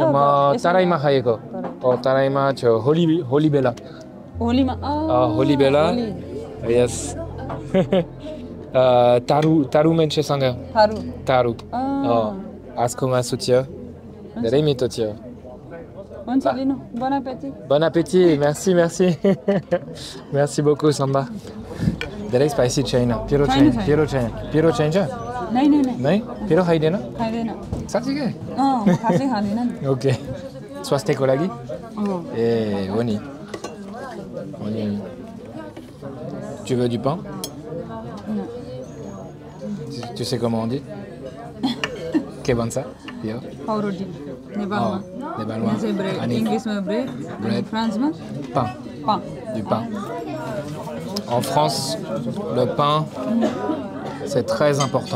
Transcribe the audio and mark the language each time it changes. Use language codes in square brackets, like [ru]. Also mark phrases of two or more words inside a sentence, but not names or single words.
[ne] म तराईमा खाएको तराईमा थियो होली बेला यस तारु मान्छेसँग तारु आजको मासु थियो धेरै मिठो थियो [fr] Bon appétit, merci. Merci beaucoup, Samba. [ne] धेरै स्पाइसी छैन पिरो चाहिन्छ नै पिरो खाइदैन साँच्चै ओके स्वास्थ्यको लागि ए हो नि [fr] tu veux du pain tu sais comment on dit que bon ça [ne] पाउरोटी नेपालमा इंग्लिशमा ब्रेड फ्रान्समा [fr] pain du pain En France, le pain, c'est très important.